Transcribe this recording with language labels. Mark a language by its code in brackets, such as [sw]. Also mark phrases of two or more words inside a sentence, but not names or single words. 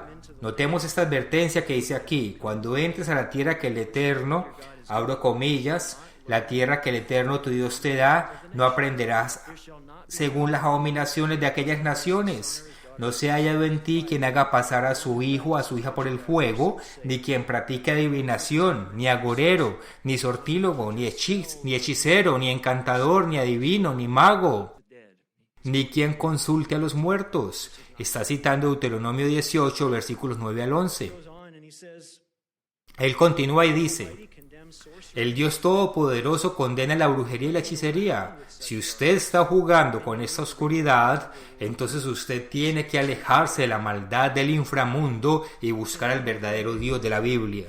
[es] Notemos esta advertencia que dice aquí: cuando entres a la tierra que el Eterno, abro comillas, la tierra que el Eterno tu Dios te da, no aprenderás según las abominaciones de aquellas naciones. No se haya en ti quien haga pasar a su hijo o a su hija por el fuego, ni quien practique adivinación, ni agorero, ni sortílogo, ni hechicero, ni encantador, ni adivino, ni mago, ni quien consulte a los muertos. Está citando Deuteronomio 18, versículos 9 al 11. Él continúa y dice: el Dios Todopoderoso condena la brujería y la hechicería. Si usted está jugando con esta oscuridad, entonces usted tiene que alejarse de la maldad del inframundo y buscar al verdadero Dios de la Biblia.